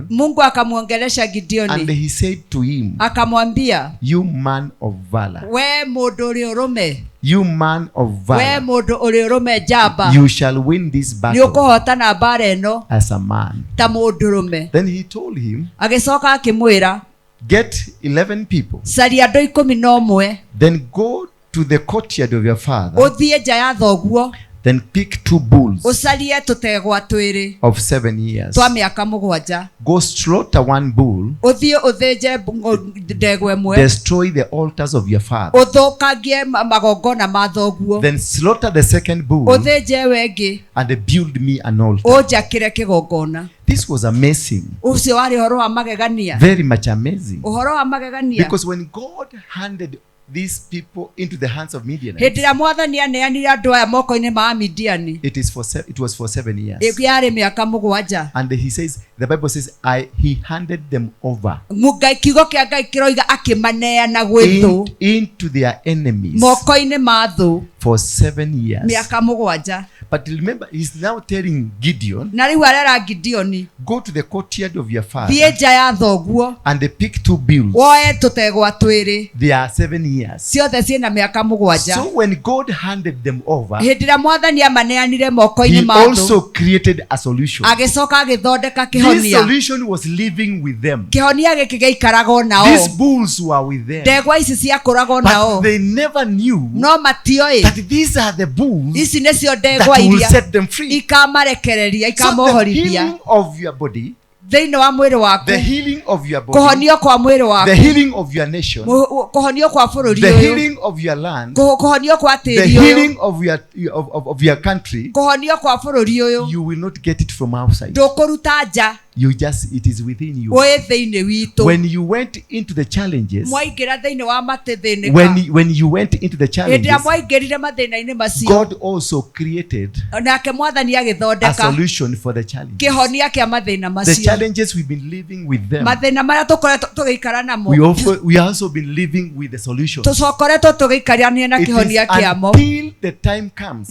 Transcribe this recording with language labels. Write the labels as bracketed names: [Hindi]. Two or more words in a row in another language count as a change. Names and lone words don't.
[Swahili] Mungu akamuongelesha Gideoni. [English] And he said to him, [Swahili] akamwambia, [English] you man of valor. [Kikuyu] We mundu uri urume. [English] You man of valor. [Kikuyu] We mundu uri urume jamba. [English] You shall win this battle. [Kikuyu] Niukuhotana mbara eno [English] as a man. [Kikuyu] Ta mundu urume. [English] Then he told him, [Kikuyu] agicoka akimwira, [English] get 11 people. [Kikuyu] Caria andu 11. [English] Then go to the courtyard of your father. [Kikuyu] Uthie nja ya thoguo. [English] Then pick 2 bulls [Kikuyu] ucarie tutegwa twiri [English] of 7 years. [Kikuyu] Twa miaka 7. [English] Go slaughter 1 bull. [Kikuyu] Uthie uthinje ndegwa imwe. [English] Destroy the altars of your father. [Kikuyu] Uthukangie magongona ma thoguo. [English] Then slaughter the second bull. [Kikuyu] Uthinje wengi. [English] And build me an altar. [Kikuyu] Ujakire kigongona. [English] This was amazing. [Kikuyu] Ucio wari horo wa magegania. [English] Very much amazing. [Kikuyu] Uhoro wa magegania. [English] Because when God handed these people into the hands of Midianites, [Kikuyu] hindira mwathani aneanire andu aya moko-ini ma Midiani, [English] it was for 7 years. [Kikuyu] Yari miaka 7. [English] And he says, the Bible says, he handed them over [Kikuyu] kiugo kia Ngai kiroiga akimaneana gwi thu [English] into their enemies [Kikuyu] moko-ini ma thu [English] for 7 years. [Kikuyu] Miaka 7. [English] But remember, he's now telling Gideon, [Kikuyu] na riu arera Gideoni, [English] go to the courtyard of your father. [Kikuyu] Thie nja ya thoguo. [English] And they pick 2 bulls. [Kikuyu] Woe tutegwa twiri. [English] They are 7 years. [Kikuyu] Ciothe ciina miaka 7. [English] So when God handed them over, [Kikuyu] hindira mwathani amaneanire moko-ini [English] he [Kikuyu] ma thu, [English] also created a solution. [Kikuyu] agicoka agithondeka [English] This [Kikuyu] kihonia. [English] solution was living with them. [Kikuyu] Kihonia giki giikaraga nao. [English] These bulls were with them. [Kikuyu] Ndegwa ici ciakũraga nao. [English] But they never knew [Kikuyu] no matioi [English] that these are the bulls [Kikuyu] ici nicio [English] that [Kikuyu] ndegwa [English] will [Kikuyu] iria [English] set them free. [Kikuyu] ikamarekereria [English] So the [Kikuyu] ikamohorithia [English] healing of your body, [Kikuyu] thĩinĩ wa mwĩrĩ waku, [English] the healing of your body, [Kikuyu] kũhonio kwa mwĩrĩ waku, [English] the healing of your nation, [Kikuyu] kũhonio kwa bũrũri [English] the [Kikuyu] ũyũ, [English] healing of your land, [Kikuyu] kũhonio kwa [English] the [Kikuyu] tĩĩri ũyũ, [English] healing of your country, [Kikuyu] kũhonio kwa bũrũri ũyũ, [English] you will not get it from outside. [Kikuyu] ndũkũruta nja, [English] It is within you. [Kikuyu] wĩ thĩinĩ witũ. [English] When you went into the challenges, [Kikuyu] mwaingĩra thĩinĩ wa matĩthĩnĩka, [English] when you went into the [Kikuyu] hĩndĩ [English] challenges, [Kikuyu] ĩrĩa mwaingĩrire mathĩna-inĩ macio, [English] God also created [Kikuyu] nake mwathani [English] a [Kikuyu] agĩthondeka [English] solution for the challenges. [Kikuyu] kĩhonia kĩa mathĩna [English] The [Kikuyu] macio. [English] challenges we've been living with them, [Kikuyu] mathĩna marĩa tũkoretwo tũgĩikara namo, [English] we also been living with the solution. [Kikuyu] tũcokoretwo tũgĩikarania na [English] It is [Kikuyu] kĩhonia kĩamo [English] until the time comes.